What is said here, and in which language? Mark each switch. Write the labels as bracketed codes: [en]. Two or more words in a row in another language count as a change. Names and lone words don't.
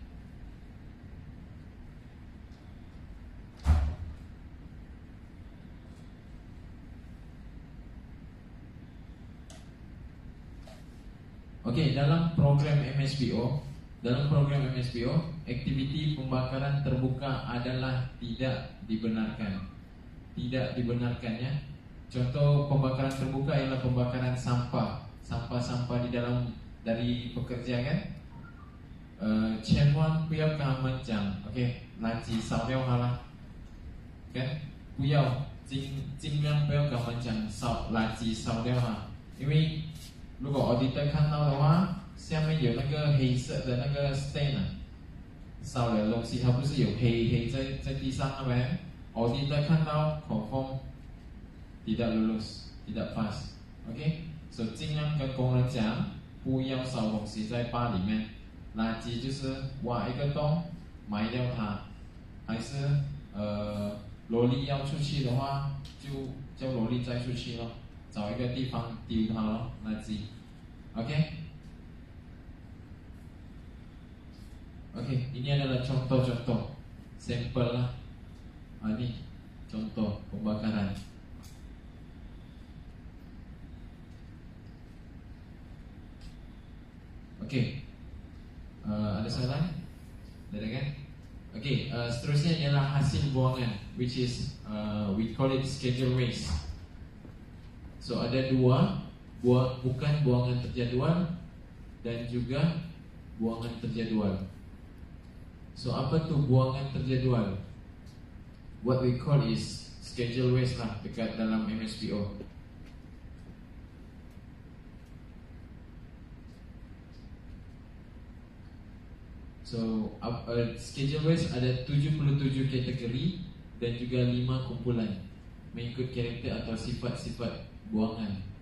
[ms] Okey, dalam program MSPO, aktiviti pembakaran terbuka adalah tidak dibenarkan. Tidak dibenarkan ya. Contoh pembakaran terbuka ialah pembakaran sampah-sampah di dalam dari pekerja kan. [zh] 千万不要跟他们讲 OK 垃圾烧掉好了 kan 不要尽量不要跟他们讲垃圾烧掉哈，因为如果 auditor 看到的话，下面有那个黑色的那个 stain 烧了的东西，它不是有黑在地上了没 ？auditor 看到 confirm [ms] tidak lulus， tidak pass。 [zh] OK， 所以尽量跟工人讲，不要烧东西在坝里面。垃圾就是挖一个洞，埋掉它，还是萝莉要出去的话，就叫萝莉再出去咯，找一个地方丢它咯，垃圾。OK， [ms] ini adalah contoh-contoh sampel lah. Ini contoh pembakaran. Ada soalan? Ada kan? Seterusnya ialah hasil buangan, [en] which is we call it schedule waste. [ms] So ada dua, bukan buangan terjadual dan juga buangan terjadual. So apa tu buangan terjadual? [en] What we call is schedule waste lah [ms] dekat dalam [en] MSPO. [ms] So [en] schedule waste [ms] ada 77 kategori dan juga 5 kumpulan mengikut karakter atau sifat-sifat buangan.